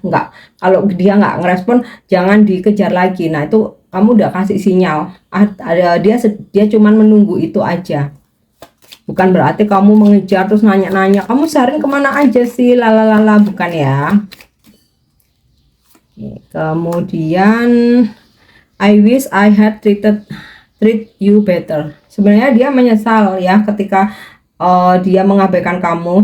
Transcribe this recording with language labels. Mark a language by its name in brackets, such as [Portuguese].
[Indonesian] Enggak, kalau dia nggak ngerespon, jangan dikejar lagi. Nah itu kamu udah kasih sinyal, dia cuman menunggu, itu aja. Bukan berarti kamu mengejar terus nanya-nanya, kamu seharian kemana aja sih, lalalala, bukan ya. [English] Kemudian I wish I had treated treat you better. [Indonesian] Sebenarnya dia menyesal ya ketika dia mengabaikan kamu.